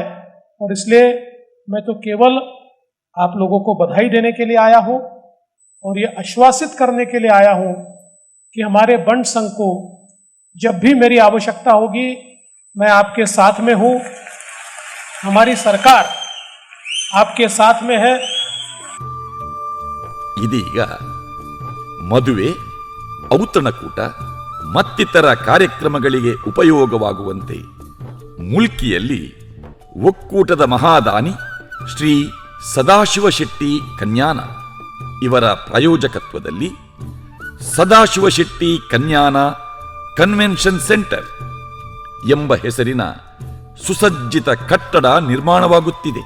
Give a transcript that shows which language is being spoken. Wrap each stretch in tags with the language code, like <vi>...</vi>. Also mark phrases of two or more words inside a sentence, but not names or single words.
<hi>और इसलिए मैं तो केवल आप लोगों को बधाई देने के लिए आया हूँ और ये आश्वासित करने के लिए आया हूँ कि हमारे बंट संघ को जब भी मेरी आवश्यकता होगी मैं आपके साथ में हूँ। हमारी सरकार आपके साथ में है।</hi> <kn>ಇದೀಗ ಮದುವೆ, ಔತಣಕೂಟ ಮತ್ತಿತರ ಕಾರ್ಯಕ್ರಮಗಳಿಗೆ ಉಪಯೋಗವಾಗುವಂತೆ ಮುಲ್ಕಿಯಲ್ಲಿ ಒಕ್ಕೂಟದ ಮಹಾದಾನಿ ಶ್ರೀ ಸದಾಶಿವ ಶೆಟ್ಟಿ ಕನ್ಯಾನ ಇವರ ಪ್ರಾಯೋಜಕತ್ವದಲ್ಲಿ ಸದಾಶಿವ ಶೆಟ್ಟಿ ಕನ್ಯಾನ ಕನ್ವೆನ್ಷನ್ ಸೆಂಟರ್ ಎಂಬ ಹೆಸರಿನ ಸುಸಜ್ಜಿತ ಕಟ್ಟಡ ನಿರ್ಮಾಣವಾಗುತ್ತಿದೆ.</kn>